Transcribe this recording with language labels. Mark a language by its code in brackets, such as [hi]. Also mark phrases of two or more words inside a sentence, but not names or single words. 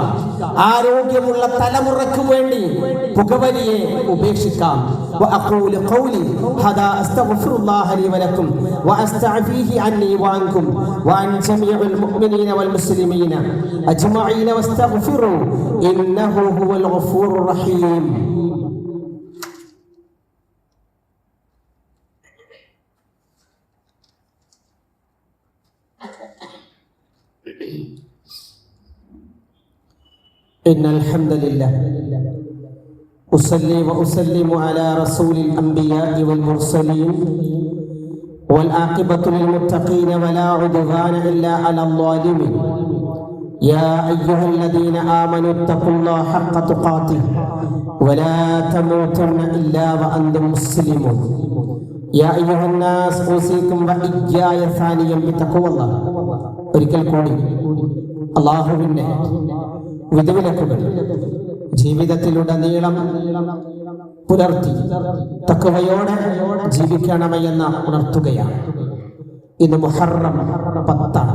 [ml] ആരോഗ്യമുള്ള തലമുറക്ക് വേണ്ടി പുകവലിയെ ഉപേക്ഷിക്കാം. [ar] وأقول قولي هذا أستغفر الله لي ولكم وأستعفيه عني وعنكم وعن جميع المؤمنين والمسلمين أجمعين واستغفروا إنه هو الغفور الرحيم. إن الحمد لله أصلي وأسلم على رسول الأنبياء والمرسلين والعاقبة للمتقين ولا عدوان إلا على الظالمين. يا أيها الذين آمنوا اتقوا الله حق تقاته ولا تموتن إلا وأنتم مسلمون. يا أيها الناس أوصيكم وإياي ثانيا بتقوى الله. [ml] ഒരിക്കൽ കൂടി അല്ലാഹുവിന്റെ വിധിവിലക്കുകൾ ജീവിതത്തിലുടനീളം പുലർത്തി തഖ്വയോടെ ജീവിക്കണമെന്ന ഉണർത്തുകയാണ്. ഇന്ന് മുഹറം 10.